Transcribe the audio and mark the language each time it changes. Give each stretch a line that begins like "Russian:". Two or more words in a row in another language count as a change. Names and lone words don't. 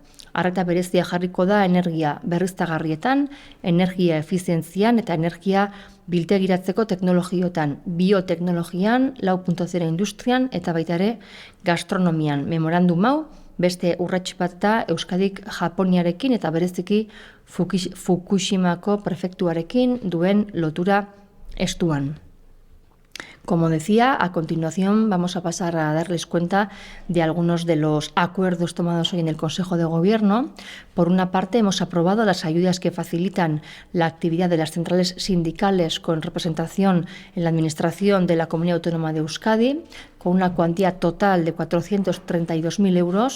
Basque: Arreta berezia jarriko da energia berriztagarrietan, energia efizientzian eta energia biltegiratzeko teknologiotan, bioteknologian, 4.0 industrian eta baita ere gastronomian. Memorandum hau beste urrats bat da Euskadik Japoniarekin eta bereziki Fukushimako prefektuarekin duen lotura estuan.
Spanish: Como decía, a continuación vamos a pasar a darles cuenta de algunos de los acuerdos tomados hoy en el Consejo de Gobierno. Por una parte, hemos aprobado las ayudas que facilitan la actividad de las centrales sindicales con representación en la Administración de la Comunidad Autónoma de Euskadi, con una cuantía total de 432.000 euros.